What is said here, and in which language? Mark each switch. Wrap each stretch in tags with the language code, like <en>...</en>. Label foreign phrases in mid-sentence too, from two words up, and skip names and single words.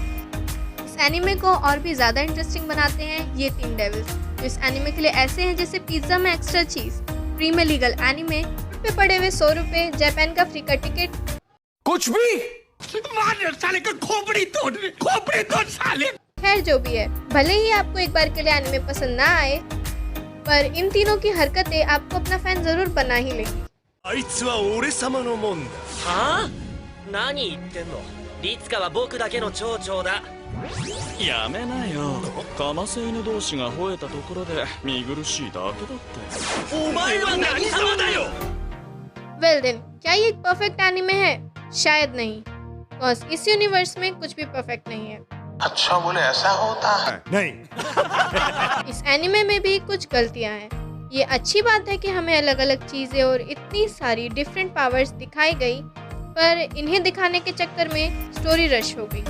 <hi>इस एनिमे को और भी ज़्यादा इंटरेस्टिंग बनाते हैं ये 3 डेविल्स, जो इस एनिमे के लिए ऐसे हैं जैसे पिज्ज़ा में</hi> <en>extra cheese,</en> <hi>फ्री में लीगल एनिमे, पे पड़े हुए 100 रुपए, जापान का फ्री का टिकट, कुछ भी मार साले का खोपड़ी तोड़ साले। खैर जो भी है, भले ही आपको एक बार के लिए एनिमे पसंद ना आए, पर इन तीनों की हरकतें आपको अपना फैन जरूर बना ही लेंगी।</hi> <ja>あいつは俺様のもんだ。はあ？何言ってんの？リツカは僕だけの町長だ。やめなよ。カマセイヌ同士が吠えたところで見苦しいだけだって。お前は何様だよ?</ja> <en>well then,</en> <hi>क्या ये एक परफेक्ट एनिमे है? शायद नहीं, बस इस यूनिवर्स में कुछ भी परफेक्ट नहीं है। अच्छा बोले ऐसा होता है? नहीं। इस एनिमे में भी कुछ गलतियां हैं। ये अच्छी बात है कि हमें अलग अलग चीज़ें और इतनी सारी</hi> <en>different powers</en> <hi>दिखाई गई, पर इन्हें दिखाने के चक्कर में</hi> <en>story rush</en> <hi>हो गई।</hi>